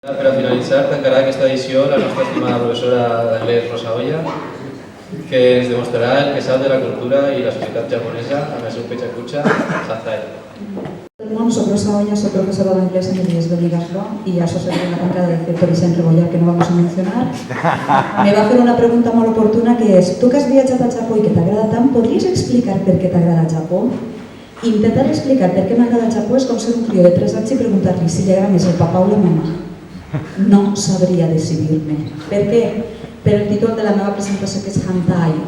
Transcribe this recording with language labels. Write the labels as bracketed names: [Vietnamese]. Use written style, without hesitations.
[Catalan] Per a finalitzar, tancarà aquesta edició la nostra estimada professora d'anglès Rosa Oya, que ens demostrarà el que sap de la cultura i la societat japonesa amb el seu pechakucha Sazai. [Spanish] Bueno, soy Rosa Oya, soy profesora de inglés en el IES de Ligaslo y asociada en la cátedra de cierto Vicent Rebollar, que no vamos a mencionar. Me va a hacer una pregunta [Catalan] molt oportuna, que és: tu que has viatjat al Japó i que t'agrada tant, podries explicar per què t'agrada el Japó? Intentar explicar per què m'agrada el Japó és com ser un crió de 3 anys i preguntar-li si li agrada més el papà o la mamà. No sabria decidir-me. Per què? Per el títol de la meva presentació, que és Hantai.